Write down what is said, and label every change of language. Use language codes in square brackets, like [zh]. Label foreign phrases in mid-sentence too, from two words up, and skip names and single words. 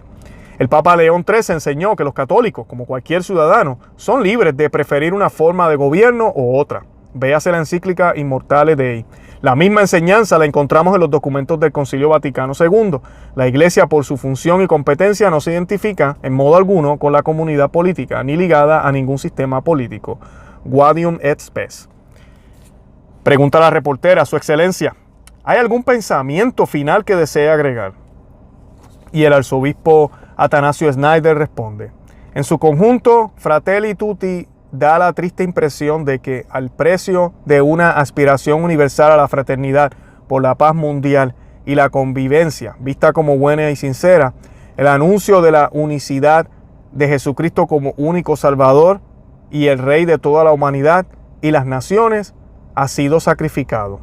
[es] El Papa León XIII enseñó que los católicos, como cualquier ciudadano, son libres de preferir una forma de gobierno u otra. Véase la encíclica Immortale Dei. La misma enseñanza la encontramos en los documentos del Concilio Vaticano II. La Iglesia, por su función y competencia, no se identifica en modo alguno con la comunidad política, ni ligada a ningún sistema político. Gaudium et Spes. Pregunta la reportera: Su Excelencia, ¿hay algún pensamiento final que desee agregar? Y el arzobispo Atanasio Schneider responde: en su conjunto, Fratelli Tutti da la triste impresión de que al precio de una aspiración universal a la fraternidad por la paz mundial y la convivencia, vista como buena y sincera, el anuncio de la unicidad de Jesucristo como único Salvador y el Rey de toda la humanidad y las naciones ha sido sacrificado.